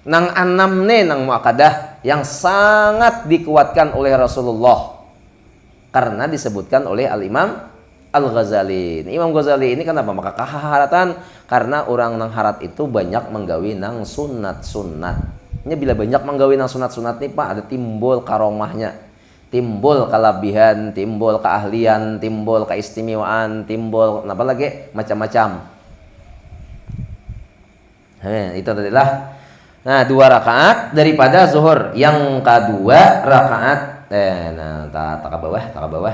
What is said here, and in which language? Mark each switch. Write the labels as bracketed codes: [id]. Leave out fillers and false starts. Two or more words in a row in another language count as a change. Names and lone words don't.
[bjn] Nang 6 nih nang muakadah yang sangat dikuatkan oleh Rasulullah. Karena disebutkan oleh Al-Imam Al-Ghazali. Imam Ghazali ini kenapa? Maka kaharatan karena orang nang harat itu banyak menggawi nang sunat-sunat. Ini bila banyak menggawi nang sunat-sunat nih Pak, ada timbul karomahnya. Timbul kelebihan, timbul keahlian, timbul keistimewaan, timbul apa lagi macam-macam. Itu adalah 2 rakaat daripada zuhur. Yang kedua rakaat tak ke bawah.